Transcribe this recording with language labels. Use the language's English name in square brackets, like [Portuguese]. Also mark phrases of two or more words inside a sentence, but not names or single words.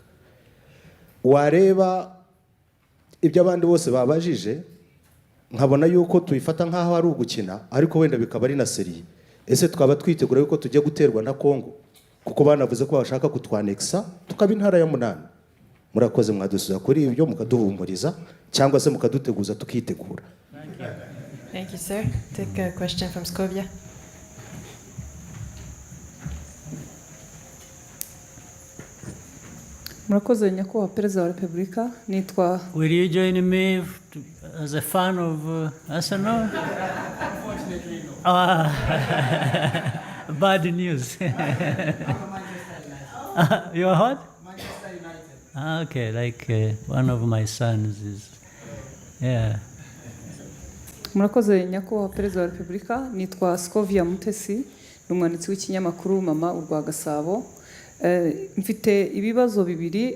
[Kinyarwanda] Wareba ibyo abandi bose babajije nkabona yuko tuyifata nkaho ari ugukina, ariko wenda bikaba ari na serie. Ese twaba twitegura yuko tujye guterwa na Kongo kuko banavuze ko bashaka kutwanexa tukaba intara ya 8. Murakoze mwadusuza kuri ibyo mukaduhumuriza cyangwa se mukaduteguza tukitegura. [English] Thank you, sir. Take a question from Scovia. [Kinyarwanda] Murakoze nyakubahwa Perezida wa Repubulika, nitwa. [English] Will you join me as a fan of Arsenal? Unfortunately, no. Bad news. You're what? Manchester United. Okay, like one of my sons is. Yeah. [Kinyarwanda] Murakoze nyakubahwa Perezida wa Repubulika, nitwa Scovia Mutesi, n'umwanditsi w'ikinyamakuru Mama urwa Gasabo. Mfite ibibazo bibiri.